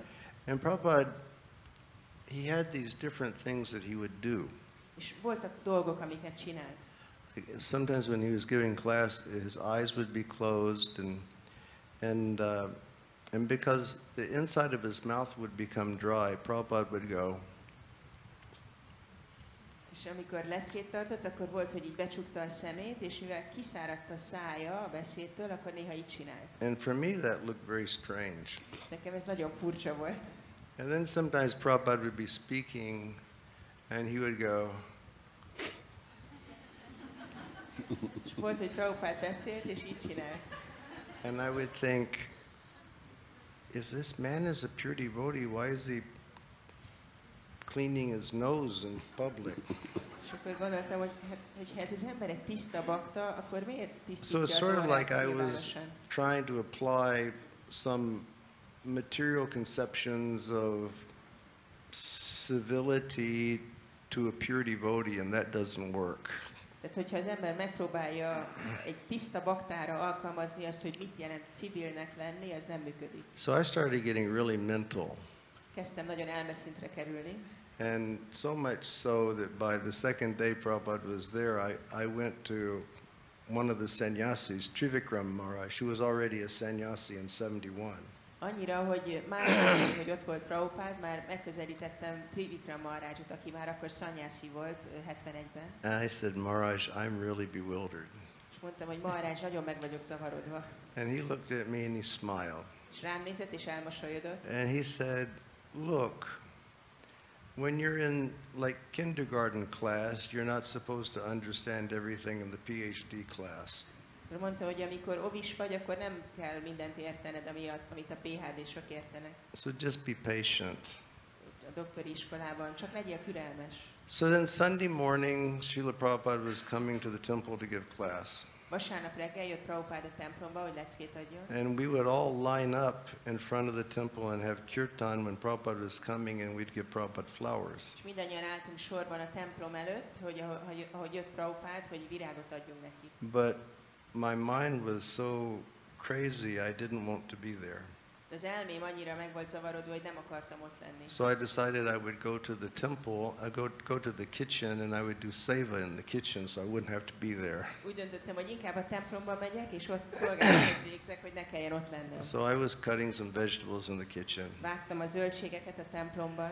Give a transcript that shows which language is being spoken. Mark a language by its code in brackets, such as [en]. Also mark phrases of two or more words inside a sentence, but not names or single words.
[en] And Prabhupada, he had these different things that he would do. [hu] és voltak dolgok, amiket csinált. [en] Sometimes when he was giving class, his eyes would be closed, and because the inside of his mouth would become dry, Prabhupada would go. [hu] És amikor leckét tartott, akkor volt, hogy így becsukta a szemét, és mivel kiszáradt a szája a beszédtől, akkor néha így csinált. [en] And for me, that looked very strange. [hu] Nekem ez nagyon furcsa volt. [en] And then sometimes Prabhupada would be speaking, and he would go. [hu] És volt, hogy Prabhupád beszélt, és így csinált. [en] And I would think, if this man is a pure devotee, why is he cleaning his nose in public? [hu] És akkor gondoltam, hogy hát, hogyha ez az ember egy tiszta bakta, akkor miért [en] So [hu] tisztítja [en] it's [hu] az [en] sort of [hu] orrát [en] like I was [hu] nyilvánosan? [en] trying to apply some material conceptions of civility to a pure devotee, and that doesn't work. [hu] Tehát, hogyha az ember megpróbálja egy tiszta baktára alkalmazni azt, hogy mit jelent civilnek lenni, az nem működik. [en] So I started getting really mental. [hu] Kezdtem nagyon elmeszintre kerülni. [en] And so much so that by the second day Prabhupada was there, I went to one of the sannyasis, Trivikram Maharaj, who was already a sannyasi in 71. [hu] Annyira, hogy másnap, hogy ott volt Prabhupád, már megközelítettem Trivikram Maharajot, aki már akkor szanyászi volt 71-ben. [en] And I said, Maharaj, I'm really bewildered. [hu] És mondtam, hogy Maharaj, nagyon meg vagyok zavarodva. [en] And he looked at me and he smiled. [hu] És rám nézett, és elmosolyodott. [en] And he said, look, when you're in like kindergarten class, you're not supposed to understand everything in the PhD class. [hu] Mondta, hogy amikor ovis vagy, akkor nem kell mindent értened, amit a PhD-sok értenek. [en] So just be patient. [hu] A doktori iskolában, csak legyél türelmes. [en] So then Sunday morning, Śrīla Prabhupāda was coming to the temple to give class. [hu] Vasárnap reggel jött Prabhupád a templomba, hogy leckét adjon. [en] And we would all line up in front of the temple and have kirtan when Prabhupada was coming, and we'd give Prabhupada flowers. [hu] És mindannyian álltunk sorban a templom előtt, hogy ahogy jött Prabhupád, hogy virágot adjunk neki. [en] But my mind was so crazy, I didn't want to be there. [hu] De az elmém annyira meg volt zavarodva, hogy nem akartam ott lenni. [en] So I decided I would go to the temple, go to the kitchen, and I would do seva in the kitchen, so I wouldn't have to be there. [hu] Úgy döntöttem, hogy inkább a templomba megyek, és ott szolgálatot végzek, hogy ne kelljen ott lennem. [en] So I was cutting some vegetables in the kitchen. [hu] Vágtam a zöldségeket a templomban.